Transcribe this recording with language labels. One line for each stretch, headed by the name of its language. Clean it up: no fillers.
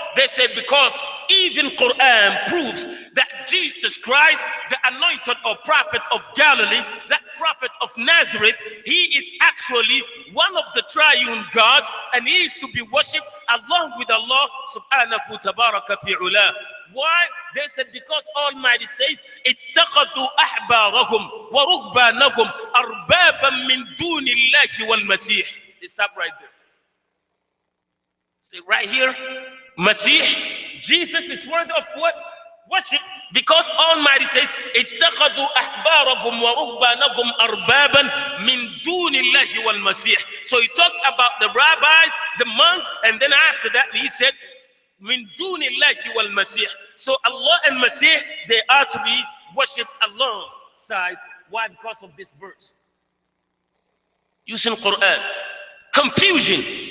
English: They said because even Quran proves that Jesus Christ, the anointed or prophet of Galilee, that prophet of Nazareth, he is actually one of the triune gods, and he is to be worshipped along with Allah subhanahu tabaraka fi ula. Why? They said because Almighty says,
Arabic: اتخذوا أحبارهم ورهبانهم أربابا من دون الله والمسيح.
English: They stop right there. Right here, Masih, Jesus is worthy of what? worship, because Almighty says,
Arabic: اتخذوا أحبارهم ورهبانهم أربابا من دون الله والمسيح.
English: So he talked about the rabbis, the monks, and then after that he said,
Arabic: من دون الله والمسيح.
English: So Allah and Masih, they are to be worshipped alongside. Why? Because of this verse. Using Quran. Confusion.